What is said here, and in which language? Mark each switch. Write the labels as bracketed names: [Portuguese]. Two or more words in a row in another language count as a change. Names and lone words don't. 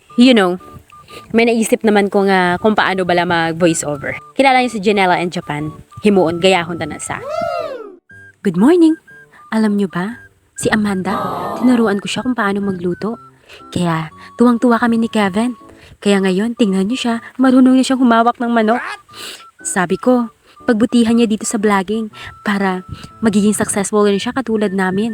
[English] You know, [Hiligaynon] may naisip naman ko nga kung paano bala mag- [English] voice over. [Filipino] Kilala niyo si Janela in Japan. [Hiligaynon] Himuon, gayahon ta na sa. [English] Good morning! [Filipino] Alam niyo ba, si Amanda, tinuruan ko siya kung paano magluto. Kaya, tuwang-tuwa kami ni Kevin. Kaya ngayon, tingnan niyo siya, marunong niya siyang humawak ng manok. Sabi ko, pagbutihan niya dito sa vlogging para magiging successful rin siya katulad namin.